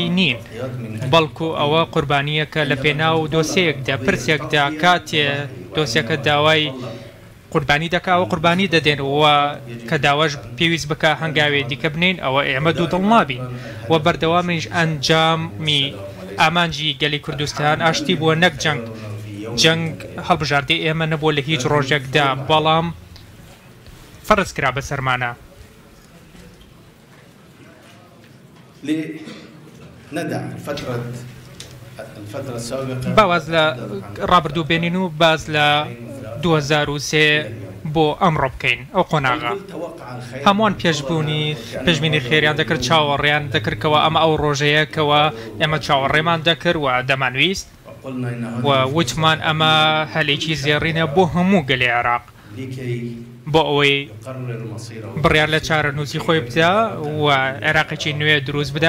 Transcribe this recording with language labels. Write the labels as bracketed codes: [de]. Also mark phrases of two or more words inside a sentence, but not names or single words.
[ckb] نین بەڵکو ئەوە قوربانیەکە لە پێناو دۆسەیەکدا پرسێکدا کاتێ دۆسیەکە داوای قوربانی دەکا و قوربانی دەدێنەوە کە داواش پێویست بکە هەنگاوێ دیکە بنین ئەوە ئێمە دوو دڵ نابین و بەردەوامیش ئەنجامی ئامانجی گەلی کوردستان ئاشتی بووە نەک جەنگ هەڵبژاردی ئێمە نەبووە لە هیچ ڕۆژێکدا بەڵام فرض کرا بسرمانا [ar] ندع الفترة السابقة [ckb] باز لە ڕابردوو بێنین و باز لە 2003 بۆ ئەمڕۆ بکەین ئەو قۆناغا هەمووان پێشبینی خێریان دەکرد چاوەڕێیان دەکردکەوە ئەمە ئەو ڕۆژەیەکەوە ئێمە چاوەڕێمان دەکرد و دەمانویست و وتمان ئەمە هەلێکی زێڕینە بۆ هەموو گەلی عێراق بۆ ئەوەی بڕیار لە چارەنووسی خۆی بدا و عێراقێکی نوێ دروست بدا